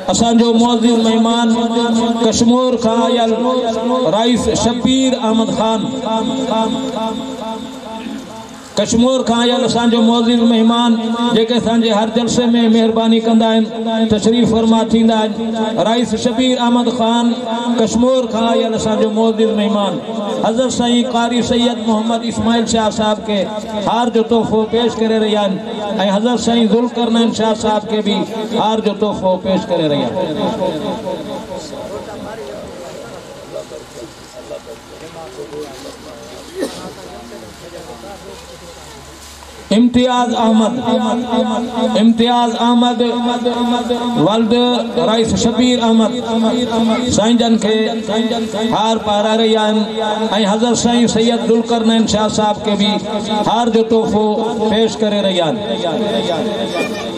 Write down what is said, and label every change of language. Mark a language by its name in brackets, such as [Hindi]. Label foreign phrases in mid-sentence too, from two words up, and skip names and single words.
[Sindhi] असांजो मुअज़्ज़िज़ मेहमान कश्मीर खां आयल राइस शबीर अहमद खान, कश्मीर खां आयल असांजो मुअज़्ज़िज़ मेहमान जेके असांजे हर जलसे में मेहरबानी कंदा आहिनि, तशरीफ़ फरमा थींदा आहिनि। राइस शबीर अहमद खान कश्मीर खां आयल असांजो मुअज़्ज़िज़ मेहमान हज़रत साईं कारी सैयद मोहम्मद इस्माइल शाह साहब के हार जो तोहफ़ो पेश करे रहिया आहिनि ऐं हज़रत साईं ज़ुल्करनैन शाह साहब के भी हार जो तोहफ़ो पेश करे रहिया आहिनि। इम्तियाज अहमद वल्द राइस शबीर अहमद साईं जन के हार पारा रहिया आहिनि ऐं हज़रत साईं सैयद ज़ुल्करनैन शाह साहब के भी हार जो तोहफ़ो पेश करे रहिया आहिनि।